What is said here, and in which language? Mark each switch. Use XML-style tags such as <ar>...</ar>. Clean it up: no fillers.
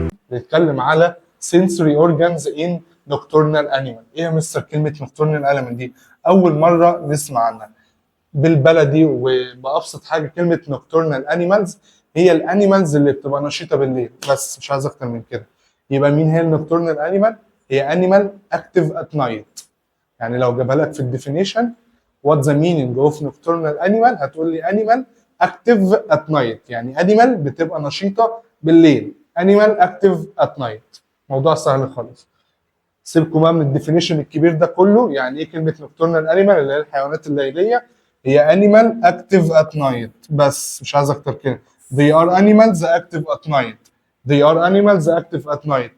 <en>بنتكلم على sensory organs in nocturnal animal.</en> <ar>ايه يا مستر كلمه nocturnal animal دي؟ اول مره نسمع عنها. بالبلدي وبابسط حاجه كلمه nocturnal animals هي الانيمالز اللي بتبقى نشيطه بالليل، بس مش عايز اكتر من كده.</ar> <en>يبقى مين هي النocturnal animal؟ هي animal active at night.</en> <ar>يعني لو جابها لك في الديفينيشن what the meaning of nocturnal animal هتقول لي animal active at night، يعني animal بتبقى نشيطه بالليل.</ar> <en>animal active at night موضوع سهل خالص.</en> <ar>سيبكم بقى من الديفينيشن الكبير ده كله. يعني ايه كلمه nocturnal animal؟ اللي هي الحيوانات الليليه. هي animal active at night بس مش عايز اكتر كده.</ar> <en>they are animals active at night. they are animals active at night.</en>